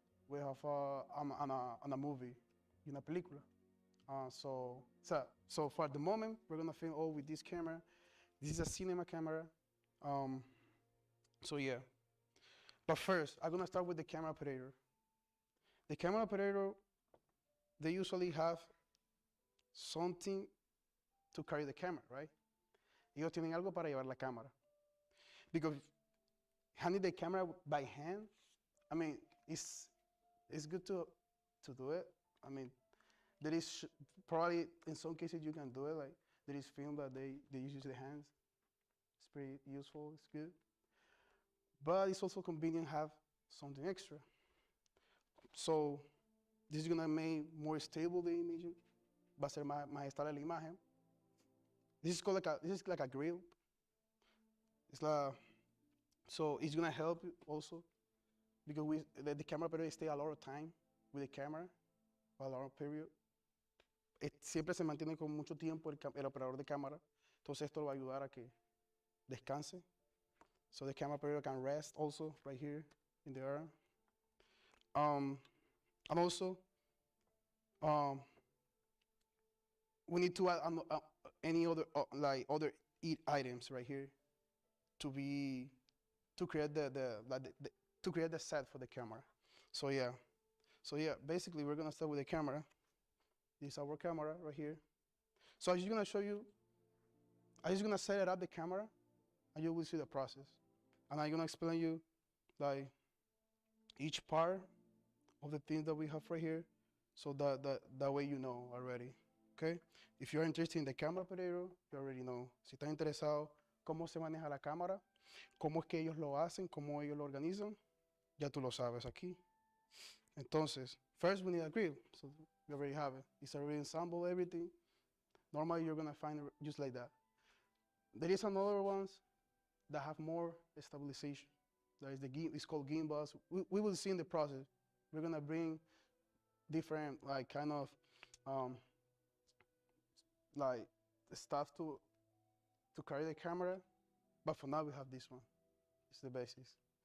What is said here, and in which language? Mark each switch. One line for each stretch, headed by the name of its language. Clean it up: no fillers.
English: We have a movie,
Spanish: una película.
English: So for the moment, we're gonna film all with this camera. This is a cinema camera. So yeah. But first, I'm gonna start with the camera operator. The camera operator, they usually have something to carry the camera, right?
Spanish: Ellos tienen algo para llevar la cámara.
English: Because handling the camera by hand I mean, it's good to do it. I mean, there is probably in some cases you can do it. Like there is film that they use the hands. It's pretty useful. It's good, but it's also convenient to have something extra. So this is gonna make more stable the image.
Spanish: Va a ser más estable la imagen.
English: This is called like a grill. It's like so it's gonna help also because the camera operator stay a lot of time with the camera, a lot of period.
Spanish: Siempre se mantiene con mucho tiempo el operador de cámara. Entonces esto lo va a ayudar a que descanse.
English: So the camera operator can rest also right here in the air. And also, we need to add any other like other items right here to create to create the set for the camera. So yeah, basically we're gonna start with the camera. This is our camera right here. So I'm just gonna show you. I'm just gonna set it up the camera, and you will see the process. And I'm gonna explain you like each part of the things that we have right here, so that way you know already. Okay? If you're interested in the camera operator, you already know.
Spanish: Si estás interesado cómo se maneja la cámara, cómo es que ellos lo hacen, cómo ellos lo organizan, ya tú lo sabes aquí.
English: Entonces, first we need a grill. So we already have it. It's already assembled, everything. Normally you're gonna find it just like that. There is another ones that have more stabilization. That is it's called gimbals. We will see in the process. We're gonna bring different like kind of like stuff to carry the camera. But for now we have this one. It's the basis.